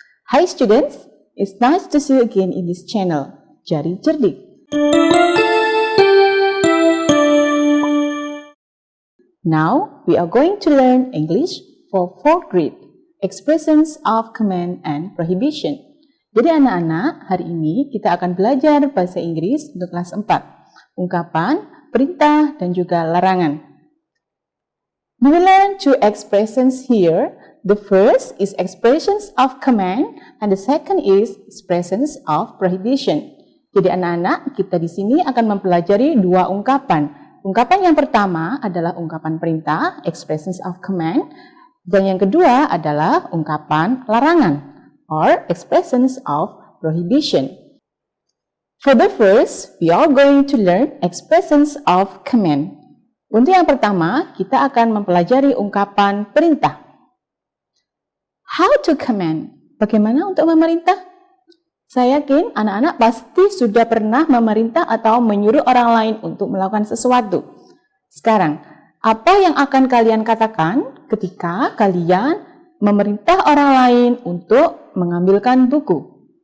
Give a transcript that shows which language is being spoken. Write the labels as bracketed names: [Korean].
[English] Hi students, it's nice to see you again in this channel, Jari Cerdik. Now we are going to learn English for 4th grade, expressions of command and prohibition. [Indonesian] Jadi anak-anak, hari ini kita akan belajar bahasa Inggris untuk kelas 4, ungkapan, perintah, dan juga larangan. [English] We will learn two expressions here. The first is expressions of command and the second is expressions of prohibition. [Indonesian] Jadi anak-anak, kita di sini akan mempelajari dua ungkapan. Ungkapan yang pertama adalah ungkapan perintah, [English] expressions of command, [Indonesian] dan yang kedua adalah ungkapan larangan, [English] or expressions of prohibition. For the first, we are going to learn expressions of command. [Indonesian] Untuk yang pertama, kita akan mempelajari ungkapan perintah. [English] How to command? [Indonesian] Bagaimana untuk memerintah? Saya yakin anak-anak pasti sudah pernah memerintah atau menyuruh orang lain untuk melakukan sesuatu. Sekarang, apa yang akan kalian katakan ketika kalian memerintah orang lain untuk mengambilkan buku?